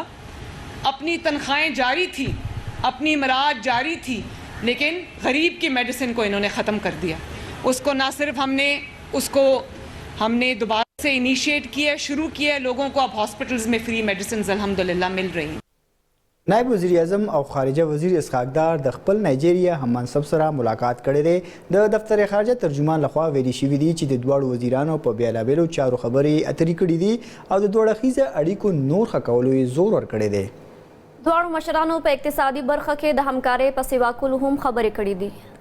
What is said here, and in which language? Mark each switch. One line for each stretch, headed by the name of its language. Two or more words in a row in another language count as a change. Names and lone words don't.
Urdu: اپنی تنخواہیں جاری تھی، اپنی مراد جاری تھی، لیکن غریب کی میڈیسن کو انہوں نے ختم کر دیا. اس کو نہ صرف ہم نے دوبارہ سے انیشیئٹ کیا، شروع کیا ہے. لوگوں کو اب ہاسپٹلز میں
English: free medicine
Urdu: الحمدللہ مل رہی ہیں.
Pashto: نائب وزیر اعظم او خارجه وزیر اسحاق ډار د خپل نایجیریا هم منصب سره ملاقات کړی دی. د دفتر خارجه ترجمان لخوا ویلي شوي دي چې د دواړو وزیرانو په بیلابیلو چارو خبرې اترې کړي دي او د دوه اړخیزه اړیکو نور ښه کولو یې زور ورکړی دی. دواړو مشرانو په اقتصادي برخه کې د همکارۍ په سیوا کولو هم خبرې کړې دي.